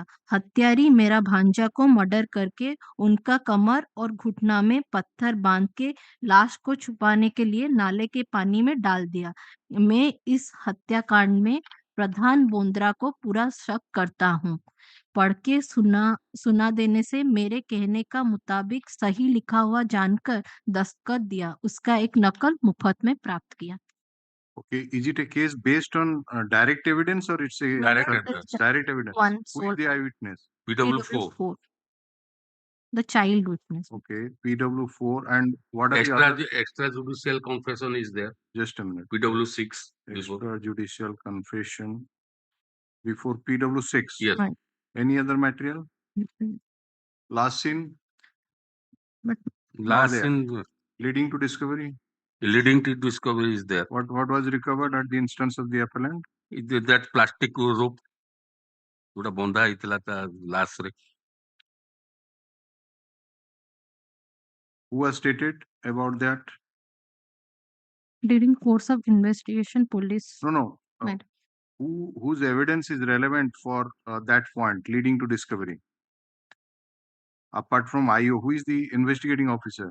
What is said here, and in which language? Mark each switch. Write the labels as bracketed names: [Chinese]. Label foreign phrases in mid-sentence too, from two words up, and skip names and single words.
[Hindi] हत्यारी मेरा भांजा को मर्डर करके उनका कमर और घुटना में पत्थर बांध के लाश को छुपाने के लिए नाले के पानी में डाल दिया। मैं इस हत्याकांड में प्रधान बोंद्रा को पूरा शक करता हूँ। पढ़ के सुना देने से मेरे कहने का मुताबिक सही लिखा हुआ जानकर दस्तखत दिया। उसका एक नकल मुफ्त में प्राप्त किया। [English] Okay, is it a case based on direct evidence or it's a Direct evidence. direct evidence? One Who sole is the eyewitness? PW4. The child witness. Okay, PW4, and what are the other? Extrajudicial confession is there. Just a minute. PW6. before. Extrajudicial confession before PW6. Yes. Right. Any other material? Mhm. Last scene Last there. in leading to discovery. leading to discovery is there. What was recovered at the instance of the appellant? [Odia] That plastic rope ଯୋଉଟା ବନ୍ଧା ହେଇଥିଲା ତା ଲାଶରେ [English] Who has stated about that? During course of investigation, police. No. Right. Whose evidence is relevant for that point leading to discovery? Apart from IO, who is the investigating officer?